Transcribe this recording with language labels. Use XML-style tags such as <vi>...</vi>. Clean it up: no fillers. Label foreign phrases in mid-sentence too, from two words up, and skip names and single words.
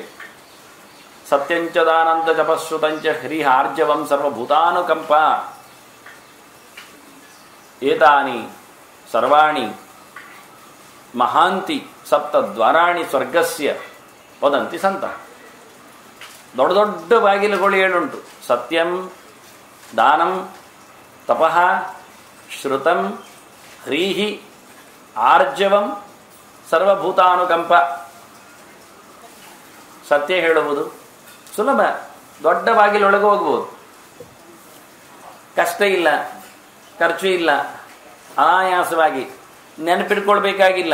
<sa>सत्यंचदानंद जपश्रुतंच ह्रीहार्जवं सर्वभूतानुकंप एतानि सर्वाणि महांति सप्तद्वाराणि स्वर्गस्य वदंति संत.</sa> <kn>ದೊಡ್ಡ ದೊಡ್ಡ ಬಾಗಿಲುಗಳು 7 ಉಂಟು.</kn> <sa>सत्यं, दानं, तपः, श्रुतं, ह्रीहि, आर्जवं, ಸರ್ವಭೂತಾನುಕಂಪ.</sa> <kn>ಸತ್ಯ ಹೇಳುವುದು ಸುಲಭ, ದೊಡ್ಡ ಬಾಗಿಲೊಳಗೆ ಹೋಗ್ಬೋದು, ಕಷ್ಟ ಇಲ್ಲ, ಖರ್ಚು ಇಲ್ಲ, ಅನಾಯಾಸವಾಗಿ ನೆನಪಿಟ್ಕೊಳ್ಬೇಕಾಗಿಲ್ಲ.</kn>